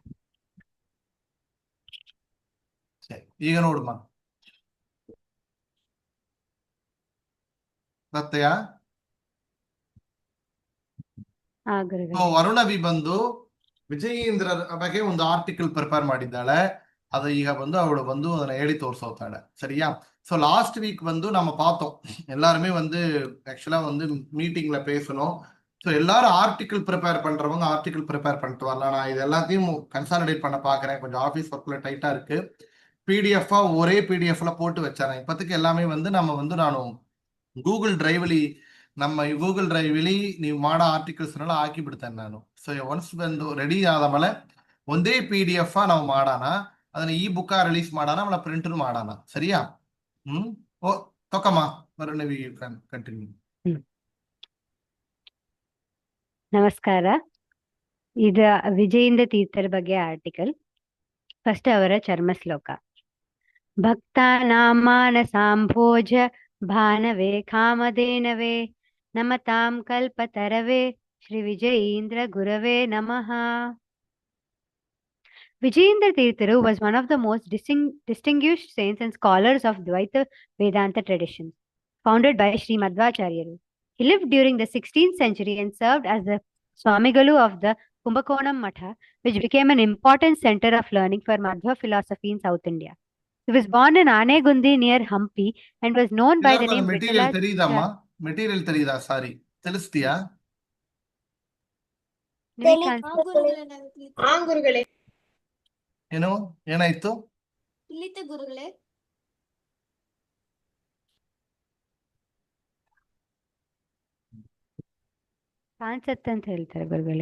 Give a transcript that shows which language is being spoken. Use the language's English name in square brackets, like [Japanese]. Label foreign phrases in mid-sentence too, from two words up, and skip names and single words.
[Kannada] ಸರಿ, ಈಗ ನೋಡಮ್ಮ, ಬರ್ತೀಯಾ? ಗುರುಗಳೇ. ಸೊ ವರುಣವಿ ಬಂದು ವಿಜಯೇಂದ್ರ ಬಗ್ಗೆ ಒಂದು [English] article prepare [Kannada] ಮಾಡಿದ್ದಾಳೆ. ಅದು ಈಗ ಬಂದು ಅವಳು ಬಂದು ಅದನ್ನ ಹೇಳಿ ತೋರ್ಸೋತಾಳೆ, [Tamil] சரியா? ஸோ [English] last week [Tamil] வந்து நம்ம பார்த்தோம், எல்லாருமே வந்து ஆக்சுவலா வந்து மீட்டிங்ல பேசணும். ஸோ எல்லாரும் [English] article prepare [Tamil] பண்றவங்க [English] article prepare [Tamil] பண்ணிட்டு வரலாம். நான் இது எல்லாத்தையும் கன்சாலிடேட் பண்ண பாக்குறேன், கொஞ்சம் ஆஃபீஸ் ஒர்க்ல டைட்டா இருக்கு. பிடிஎஃப் ஒரே பிடிஎஃப்ல போட்டு வச்சாரேன். இப்போதைக்கு எல்லாமே வந்து நம்ம வந்து நானும் [Kannada] ಗೂಗಲ್ ಡ್ರೈವಲ್ಲಿ ನಮ್ಮ ಗೂಗಲ್ ಡ್ರೈವಲ್ಲಿ ನೀವು ಮಾಡೋ ಆರ್ಟಿಕಲ್ಸ್ನೆಲ್ಲ ಹಾಕಿ ಬಿಡ್ತೇನೆ ನಾನು. [English] so once [Kannada] ಬಂದು ರೆಡಿ ಆದ ಮೇಲೆ ಒಂದೇ PDF ನಾವು ಮಾಡೋಣ, ಅದನ್ನ ಈ ಬುಕ್ಕ ರಿಲೀಸ್ ಮಾಡೋಣ, ಆಮೇಲೆ ಪ್ರಿಂಟ್ ಮಾಡೋಣ, ಸರಿಯಾ? ಓ ತೊಕಮ್ಮ, ವರುಣವಿ ಕಂಟಿನ್ಯೂ. ನಮಸ್ಕಾರ. ಇದು ವಿಜಯೇಂದ್ರ ತೀರ್ಥರ ಬಗ್ಗೆ ಆರ್ಟಿಕಲ್. ಫಸ್ಟ್ ಅವರ ಚರ್ಮ ಶ್ಲೋಕ. [Sanskrit] ಭಕ್ತಾನಾಂ ಮಾನಸಾಂಭೋಜ ಭಾನವೇ ಕಾಮಧೇನವೇ ನಮತಾಂ ಕಲ್ಪತರವೇ ಶ್ರೀ ವಿಜಯೇಂದ್ರ ಗುರವೇ ನಮಃ. [English] Vijayendra Tirtharu was one of the most distinguished saints and scholars of Dvaita Vedanta tradition, founded by Sri Madhvacharyaru. He lived during the 16th century and served as the Swamigalu of the Kumbakonam Matha, which became an important center of learning for Madhva philosophy in South India. He was born in Anegundi near Hampi and was known by the name [Kannada] ಮೆಟೀರಿಯಲ್ தெரியுதாம்மா? ಮೆಟೀರಿಯಲ್ தெரியுதಾ? ಸಾರಿ, ತಿಳಿಸ್ತೀಯಾ? ಹಾ ಗುರುಗಳೇ. ಏನು ಏನಾಯ್ತು? ತಿಳಿತೆ ಗುರುಗಳೇ. ಕಾನ್ಸೆಪ್ಟ್ ಅಂತ ಹೇಳ್ತಾರೆ ಗುರುಗಳೇ.